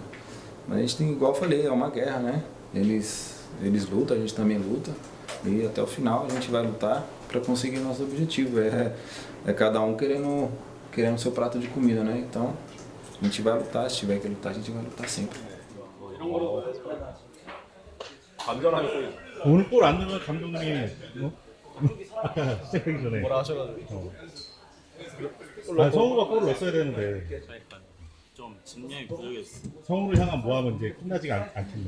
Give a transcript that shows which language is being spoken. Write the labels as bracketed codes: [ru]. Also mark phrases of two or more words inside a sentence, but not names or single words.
[pt] Mas a gente tem, igual eu falei, é uma guerra, né? Eles lutam, a gente também luta. E até o final a gente vai lutar para conseguir o nosso objetivo. É cada um querendo seu prato de comida, né? Então a gente vai lutar, se tiver que lutar, a gente vai lutar sempre. [ko] 오늘 골 안 넣으면 감독님이 아까 시작하기 전에 뭐라 하셔가지고. 성우가 골을 넣었어야 되는데 좀 집념이 부족했어. 성우를 향한 모함은 이제 끝나지가 않겠네.